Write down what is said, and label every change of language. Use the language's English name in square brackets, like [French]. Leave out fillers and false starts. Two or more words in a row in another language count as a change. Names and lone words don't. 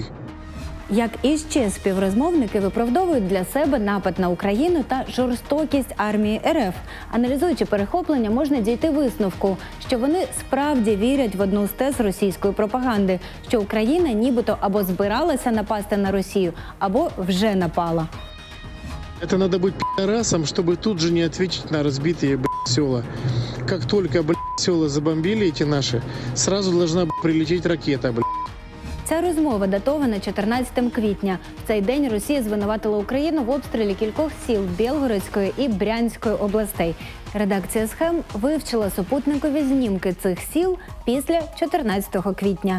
[Ukrainian] Як і ще співрозмовники виправдовують для себе напад на Україну та жорстокість армії РФ. Аналізуючи перехоплення, можна дійти висновку, що вони справді вірять в одну з тез російської пропаганди, що Україна нібито або збиралася напасти на Росію, або вже напала. [Russian] Это надо быть пи***расом, чтобы тут же не ответить на разбитые, блядь, села. Как только, блядь, села забомбили эти наши, сразу должна, блядь, прилететь ракета, блядь. [Ukrainian] Ця розмова датована 14 квітня. В цей день Росія звинуватила Україну в обстрілі кількох сіл Білгородської і Брянської областей. Редакція схем вивчила супутникові знімки цих сіл після 14 квітня.